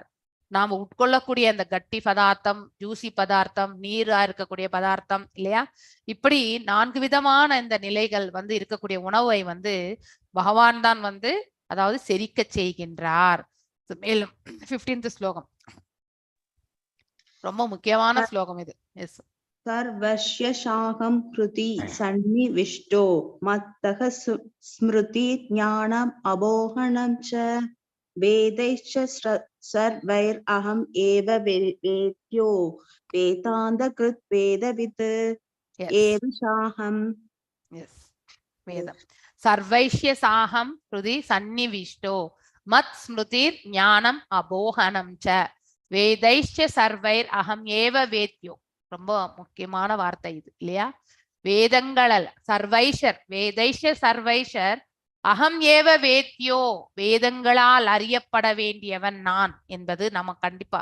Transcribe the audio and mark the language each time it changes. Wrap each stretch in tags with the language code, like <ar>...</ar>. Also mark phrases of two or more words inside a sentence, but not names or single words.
<ta>நாம உட்கொள்ளக்கூடிய அந்த கட்டி பதார்த்தம், ஜூசி பதார்த்தம், நீரா இருக்கக்கூடிய பதார்த்தம் இல்லையா, இப்படி 4 விதமான இந்த நிலைகள் வந்து இருக்கக்கூடிய உணவை வந்து பகவான் தான் வந்து அதாவது செரிக்க செய்கின்றார். மேலும் 15th ஸ்லோகம் ரொம்ப முக்கியமான ஸ்லோகம் இது. எஸ்.</ta> <sa>सर्वस्य शाहं कृति सन्निविष्टो मत्तः स्मृति ज्ञानम् अबोहनं च वेदैश्च सर्वैरहम् एव वेद्यो वेदान्तकृत् वेदवित् एव शाहम्. वेदम् सर्वस्य चाहम् हृदि सन्निविष्टो मत् स्मृतिर् ज्ञानम् अपोहनम् च वेदैश्च सर्वैर् अहम् एव वेद्यो.</sa> <ta>ரொம்ப முக்கியமான வார்த்தை இது இல்லையா. வேதங்கள்</ta> <sa>सर्वैः, वेदैश्च सर्वैः, अहम् एव वेद्यो,</sa> <ta>வேதங்களால் அறியப்பட வேண்டியவன் நான் என்பது நம்ம கண்டிப்பா.</ta>